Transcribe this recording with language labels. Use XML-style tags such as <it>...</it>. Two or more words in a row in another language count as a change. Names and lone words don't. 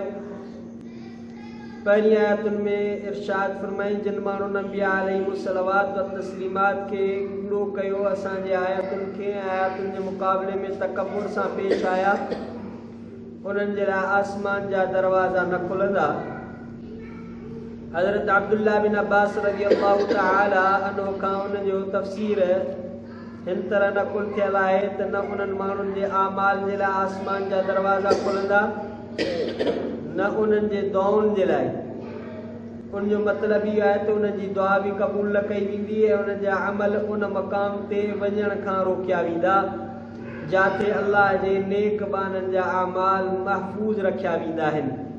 <sd>पहिरीं आयतुनि में इरशाद फरमाई जिन माण्हुनि अंबिया</sd> <ar>عليهم الصلوات والتسليمات</ar> <sd>खे कूड़ो कयो, असांजे आयतुनि खे, आयतुनि जे मुक़ाबले में तकबुर सां पेश आया, उन्हनि जे लाइ आसमान जा दरवाज़ा न खुलंदा। हज़रत अब्दुल्ला बिन अब्बास</sd> <ar>رضي الله تعالى عنه</ar> <sd>खां उन जो तफ़सीर हिन तरह नक़ुल थियल आहे त न उन्हनि माण्हुनि जे आमाल जे लाइ आसमान जा दरवाज़ा खुलंदा, न उन्हनि जे दुआउनि जे लाइ। उन जो मतिलबु इहो आहे त उन्हनि जी दुआ बि क़बूल न कई वेंदी ऐं उन्हनि जा अमल उन मक़ाम ते वञण खां रोकिया वेंदा जिथे अल्लाह जे नेक बाननि जा आमाल महफ़ूज़ रखिया वेंदा आहिनि।</sd>